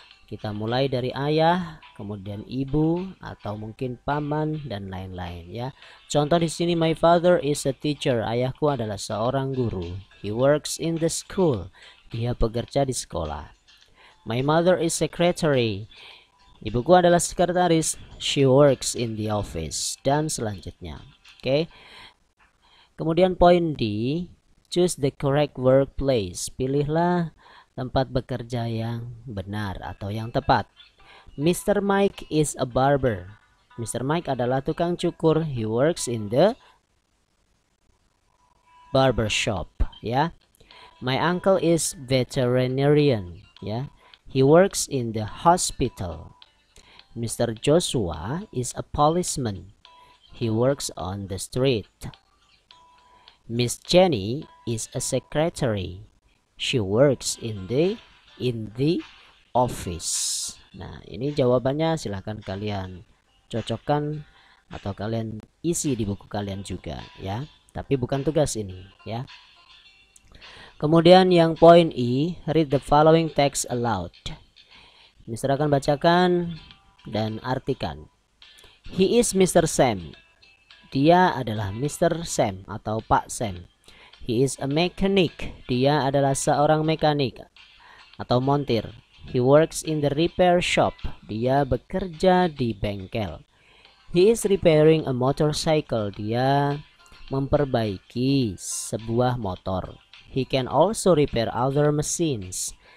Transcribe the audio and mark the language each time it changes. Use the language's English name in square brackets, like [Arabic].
[Indonesian] Kita mulai dari ayah, kemudian ibu, atau mungkin paman dan lain-lain ya. Contoh di sini, [English] my father is a teacher. [Indonesian] Ayahku adalah seorang guru. [English] He works in the school. [Indonesian] Dia bekerja di sekolah. [English] My mother is secretary. [Indonesian] Ibuku adalah sekretaris. [English] She works in the office. [Indonesian] Dan selanjutnya. [English] Oke. [Indonesian] Kemudian poin D, [English] choose the correct workplace. [Indonesian] Pilihlah tempat bekerja yang benar atau yang tepat. Mr. [English] Mike is a barber. Mr. Mike [Indonesian] adalah tukang cukur. [English] He works in the barber shop ya. My uncle is veterinarian ya. He works in the hospital. Mr. Joshua is a policeman. He works on the street. Miss Jenny is a secretary. She works in the office. [Indonesian] Nah, ini jawabannya silahkan kalian cocokkan atau kalian isi di buku kalian juga ya. Tapi bukan tugas ini ya. Kemudian yang poin E, [English] read the following text aloud. [Indonesian] Mister akan bacakan dan artikan. [English] He is Mr. Sam. [Indonesian] Dia adalah Mr. Sam atau Pak Sam. He is a mechanic. Dia adalah seorang mekanik atau montir. [English] He works in the repair shop. [Indonesian] Dia bekerja di bengkel. [English] He is repairing a motorcycle. [Indonesian] Dia memperbaiki sebuah motor. [English] He can also repair other machines.